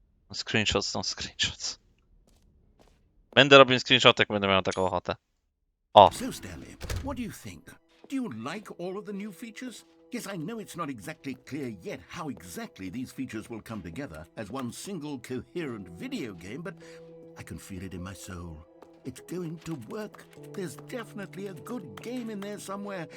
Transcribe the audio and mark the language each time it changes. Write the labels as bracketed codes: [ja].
[en] No, screenshots, no screenshots. [pl] Będę robił screenshot, jak będę miał taką ochotę. O, [en] So, Stanley, what do you think? Do you like all of the new features? Yes, I know it's not exactly clear yet how exactly these features will come together as one single coherent video game, but I can feel it in my soul. It's going to work. There's definitely a good game in there somewhere.